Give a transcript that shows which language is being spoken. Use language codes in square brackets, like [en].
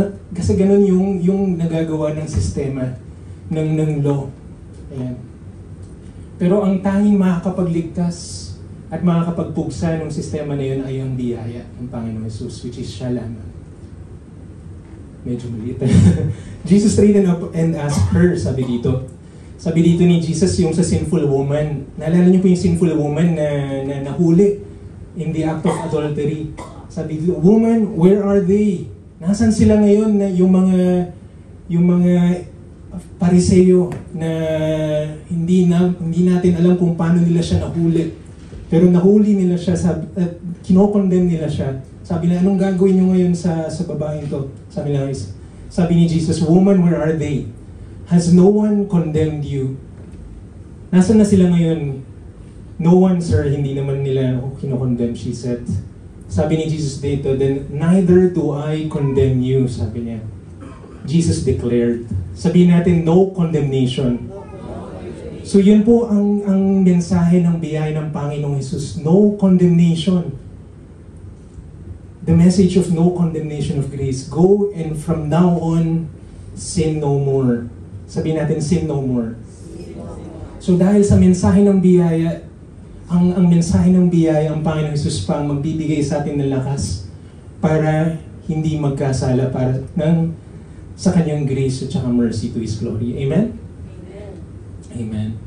[tl] Kasi ganun yung nagagawa ng sistema, ng law. Ayan. Pero ang tanging makakapagligtas at makakapagpugsa ng sistema na yun ay ang biyaya ng Panginoon Jesus, which is siya lamang. Medyo maliit. [en] Jesus straightened up and asked her, sabi dito. [tl] Sabi dito ni Jesus yung sa sinful woman. Naalala niyo po yung sinful woman na nahuli [en] in the act of adultery. Sabi dito, woman, where are they? [tl] Nasaan sila ngayon na yung mga Pariseo na hindi natin alam kung paano nila siya nahuli. Pero nahuli nila siya, kinokondemn nila siya. Sabi na, anong gagawin nyo ngayon sa babaeng to? [en] Sabi ni Jesus, woman, where are they? Has no one condemned you? [tl] Nasaan na sila ngayon? [en] No one, sir, [tl] hindi naman nila ako kinokondemn, she said. Sabi ni Jesus dito, [en] then neither do I condemn you, [tl] sabi niya. [en] Jesus declared. [tl] Sabihin natin, [en] no condemnation. [tl] So yun po ang mensahe ng biyaya ng Panginoong Jesus, no condemnation. [en] The message of no condemnation of grace. Go and from now on, sin no more. Sabihin natin, sin no more. [tl] So dahil sa mensahe ng biyaya, ang mensahe ng biyaya, ang Panginoong Jesus pa ang magbibigay sa atin ng lakas para hindi magkasala sa kanyang grace at saka mercy to His glory. Amen? Amen.